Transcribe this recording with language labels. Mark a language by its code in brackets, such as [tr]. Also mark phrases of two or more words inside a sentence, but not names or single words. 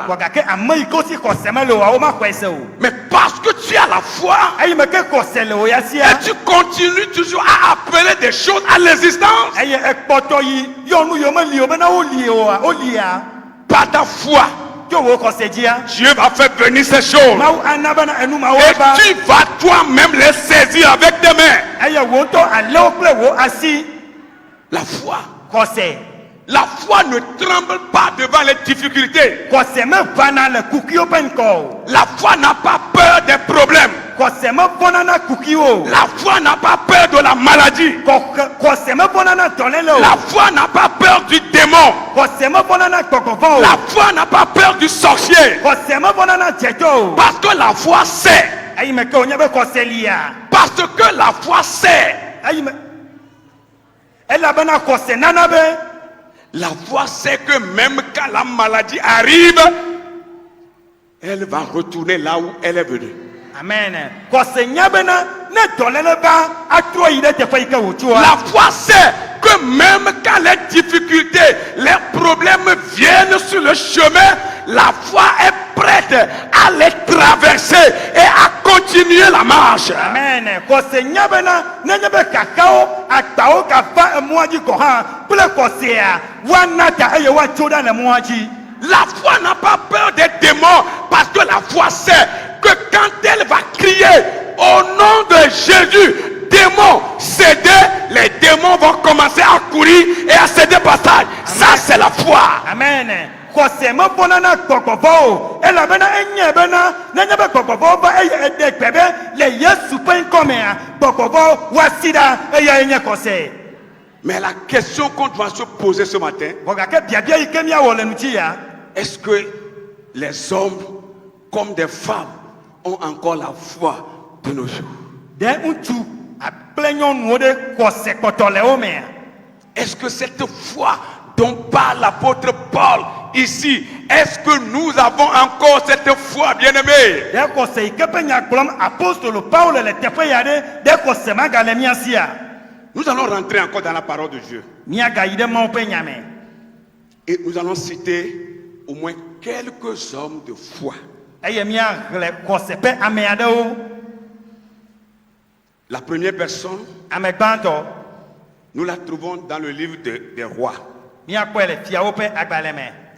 [ee] vɔ gake ame yi ke wo si kɔsɛ mele o wo makɔe se o [fr] Mais parce que tu as la foi, [ee] eyi me ke kɔsɛ le o ya [fr] et [ee] sia [fr] tu continues toujours à appeler des choses à l'existence. [ee] eye ekpɔtɔ yi yɔ nu yiwo meli o bena wo li oa wo lia [fr] Par ta foi, [ee] tso wo kɔsɛ dzia [fr] Dieu va faire venir ces choses. [ee] mawu ana bena enu mawo [fr] Et va tu vas toi-même les saisir avec tes mains. [ee] eye wo ŋutɔ alewo kple wo asi [fr] La foi. [ee] kɔsɛ [fr] La foi ne tremble pas devant les difficultés. [ee] kɔsɛ mevana le kukiwo ƒe ŋkɔ o [fr] La foi n'a pas peur des problèmes. [ee] kɔsɛ mevɔna na kukiwo o [fr] La foi n'a pas peur de la maladie. [ee] kɔsɛ mevɔna na dɔléle o [fr] La foi n'a pas peur du démon. [ee] kɔsɛ mevɔna na gbɔgbɔvɔ [fr] La [ee] o [fr] foi n'a pas peur du sorcier. [ee] kɔsɛ mevɔna na dzɛdzɔ o [fr] Parce que la foi sait. [ee] eyi me ke wònye be kɔsɛ lia [fr] Parce que la foi sait. [ee] eyi me elabena kɔsɛ nana be [fr] La foi sait que même quand la maladie arrive, elle va retourner là où elle est venue. [ee] amen kɔsɛ nya bena ne dɔléle va atrɔ yi ɖe teƒe yi ke wòtsoa [fr] La foi sait que même quand les difficultés, les problèmes viennent sur le chemin, la foi est prête à les traverser et à continuer la marche. [ee] amen kɔsɛ nya bena nenye be kakawo agbawo gava emɔa dzi gɔ hã kple kɔsɛa woana ta eye woatso ɖa le mɔa dzi [fr] La foi n'a pas peur des démons parce que la foi sait que quand elle va crier au nom de Jésus, démons, cédez, les démons vont commencer à courir et à céder passage. Ça, c'est la foi. [ee] amen kɔsɛ mevɔna na gbɔgbɔvɔ o elabena enye bena nenye be gbɔgbɔvɔ va eye eɖe gbe be le yesu ƒe ŋkɔmea gbɔgbɔvɔ woasi ɖa eya enye kɔsɛ [fr] Mais la question qu'on doit se poser ce matin, [ee] vɔ gake biabia yi ke miawɔ le ŋuti ya [fr] est-ce que les hommes comme des femmes ont encore la foi de nos jours? [ee] ɖe ŋutsu kple nyɔnuwo ɖe kɔsɛ kpɔtɔ le wo mea [fr] Est-ce que cette foi dont parle l'apôtre Paul ici, est-ce que nous avons encore cette foi, bien-aimés? [ee] de kɔsɛ yi ke ƒe nyagblɔm apostolo Paul le teƒe ya ɖe de kɔsɛ magale mía sia. [fr] Nous allons rentrer encore dans la parole de Dieu. [ee] Míagayi ɖe Mawu ƒe nya me. [fr] Et nous allons citer au moins quelques hommes de foi. [ee] Eye míaxlẽ kɔsɛ ƒe ame aɖewo. [fr] La première personne, [ee] Ame gbãtɔ [fr] nous la trouvons dans le livre des rois. [ee] míakpɔe le fiawo ƒe agbalẽ me.